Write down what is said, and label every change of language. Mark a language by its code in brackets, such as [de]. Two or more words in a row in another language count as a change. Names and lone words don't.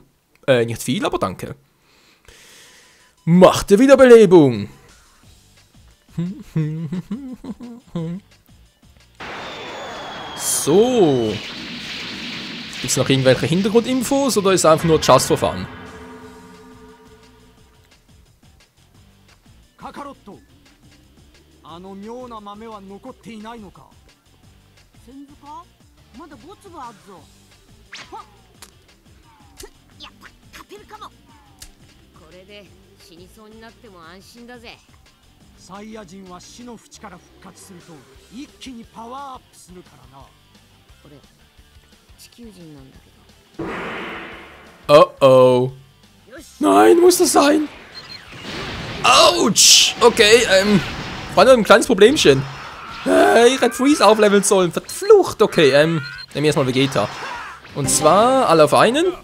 [de] Nicht viel, aber danke. Macht der Wiederbelebung. So. Gibt es noch irgendwelche Hintergrundinfos oder ist es einfach nur [en] just for fun? [ja] Kakaroto. あの妙な豆は残っていないのか。先祖か？まだ5粒あるぞ。はっ。やった、勝てるかも。これで死にそうになっても安心だぜ。サイヤ人は死の淵から復活すると一気にパワーアップするからな。俺地球人なんだけど。 [de] Oh. Nein, muss das sein? Autsch! Okay, war nur ein kleines Problemchen. Ich hätte Freeze aufleveln sollen. Verflucht. Okay, nehmen wir erstmal Vegeta. Und zwar alle auf einen.